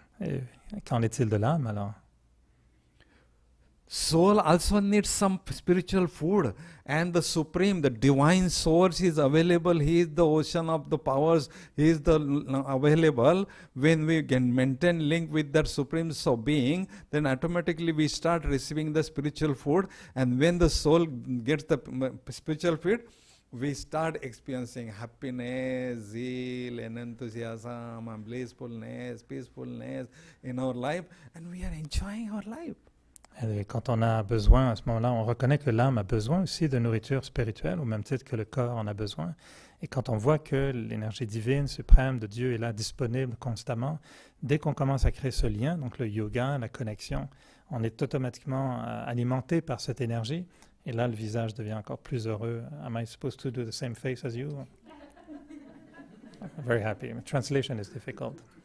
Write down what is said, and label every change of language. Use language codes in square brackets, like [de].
[fr] Et qu'en est-il de l'âme alors? [en] Soul also needs some spiritual food, and the supreme, the divine source is available. He is the ocean of the powers. He is the available. When we can maintain link with that supreme being, then automatically we start receiving the spiritual food. And when the soul gets the spiritual food, we start experiencing happiness, zeal, and enthusiasm, and blissfulness, peacefulness in our life, and we are enjoying our life. [fr] Et quand on a besoin, à ce moment-là, on reconnaît que l'âme a besoin aussi de nourriture spirituelle, au même titre que le corps en a besoin. Et quand on voit que l'énergie divine, suprême de Dieu est là, disponible constamment, dès qu'on commence à créer ce lien, donc le yoga, la connexion, on est automatiquement alimenté par cette énergie. Et là, le visage devient encore plus heureux. [en] Am I supposed to do the same face as you? Very happy. Translation is difficult.